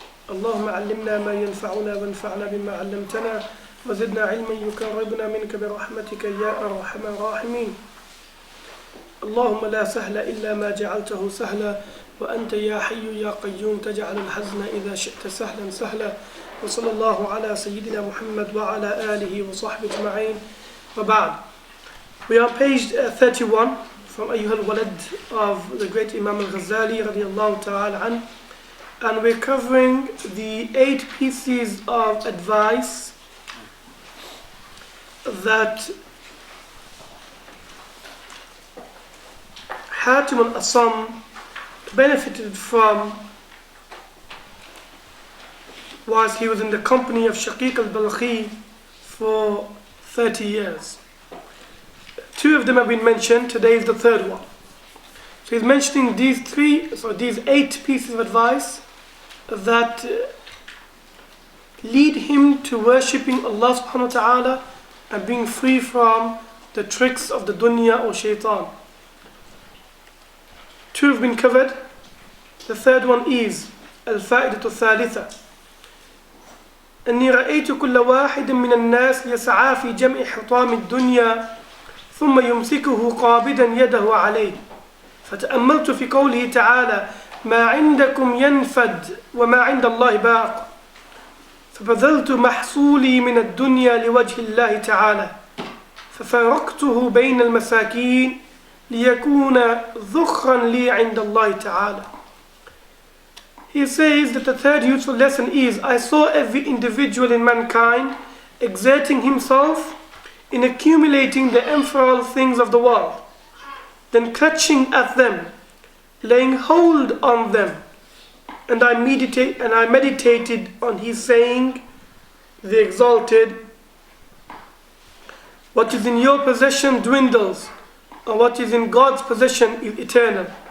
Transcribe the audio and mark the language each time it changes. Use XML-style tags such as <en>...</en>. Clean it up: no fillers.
<ar>اللهم علمنا ما ينفعنا وانفعنا بما علمتنا وزدنا علما يقربنا منك برحمتك يا أرحم الراحمين. اللهم لا سهل إلا ما جعلته سهلا وأنت يا حي يا قيوم تجعل الحزن إذا شئت سهلا سهلا. وصلى الله على سيدنا محمد وعلى آله وصحبه أجمعين. وبعد.</ar> <en>We are page 31 from أيها الولد of the great Imam al-Ghazali radiallahu ta'ala an, and we're covering the 8 pieces of advice that Hatim al-Assam benefited from whilst he was in the company of Shaykh al-Balkhi for 30 years. 2 of them have been mentioned, today is the 3rd one. So he's mentioning these 8 pieces of advice that lead him to worshipping Allah subhanahu wa ta'ala and being free from the tricks of the dunya or shaitan. 2 have been covered. The 3rd one is</en> <ar>الفائدة الثالثة أني رأيت كل واحد من الناس يسعى في جمع حطام الدنيا ثم يمسكه قابضا يده عليه فتأملت في قوله تعالى ما عندكم ينفد وما عند الله باق فبذلت محصولي من الدنيا لوجه الله تعالى ففرقته بين المساكين ليكون ذخرا لي عند الله تعالى.</ar> <en>He says that the 3rd useful lesson is I saw every individual in mankind exerting himself in accumulating the ephemeral things of the world, then clutching at them, laying hold on them, and I meditated on his saying, the exalted, what is in your possession dwindles, and what is in God's possession is eternal.</en>